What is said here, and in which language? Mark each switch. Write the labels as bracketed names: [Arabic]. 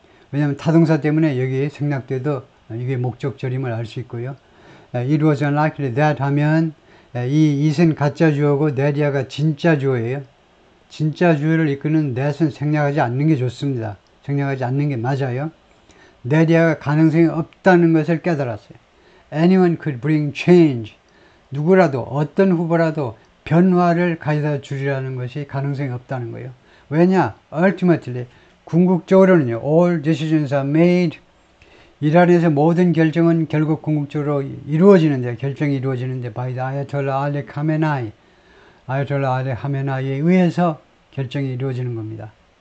[Korean] 왜냐하면 타동사 때문에 여기 생략돼도 이게 목적절임을 알 수 있고요. [English] it was unlikely that [Korean] 하면 이 it은 가짜 주어고 that이야가 진짜 주어예요. 진짜 주어를 이끄는 that은 생략하지 않는 게 좋습니다. 생략하지 않는 게 맞아요. that이야가 가능성이 없다는 것을 깨달았어요. [English] Anyone could bring change. [Korean] 누구라도 어떤 후보라도 변화를 가져다 주리라는 것이 가능성이 없다는 거예요. 왜냐? Ultimately 궁극적으로는요. [English] All decisions are made. [Korean] 이란에서 모든 결정은 결국 궁극적으로 이루어지는데, 결정이 이루어지는데 [English] by the Ayatollah Ali Khamenei, [Korean] 아야톨라 알리 하메나이에 의해서 결정이 이루어지는 겁니다.